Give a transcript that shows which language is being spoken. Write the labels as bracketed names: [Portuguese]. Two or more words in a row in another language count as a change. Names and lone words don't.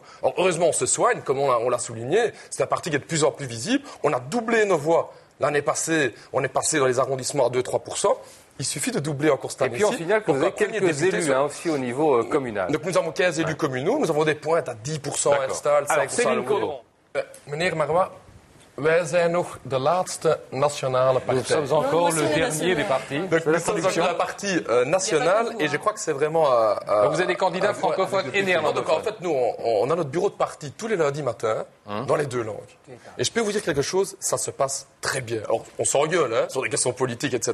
[French] Alors, heureusement, on se soigne, comme on l'a souligné. C'est un parti qui est de plus en plus visible. On a doublé nos voix. L'année passée, on est passé dans les arrondissements à 2-3%. Il suffit de doubler encore cette année. Et puis, au final, vous avez quelques élus aussi au niveau communal. Donc, nous avons 15 élus communaux. Nous avons des pointes à 10% à Herstal, 5% Alors, Céline Caudron. [Dutch] Meneer Marois, wij zijn nog de laatste nationale partij. [French] Nous sommes encore le dernier des partis. Donc, nous sommes encore un parti national et je crois que c'est vraiment... Donc vous avez des candidats francophones et néerlandophones. Donc en fait, nous, on a notre bureau de parti tous les lundis matins dans les 2 langues. Et je peux vous dire quelque chose, ça se passe très bien. Alors, on s'engueule sur des questions politiques, etc.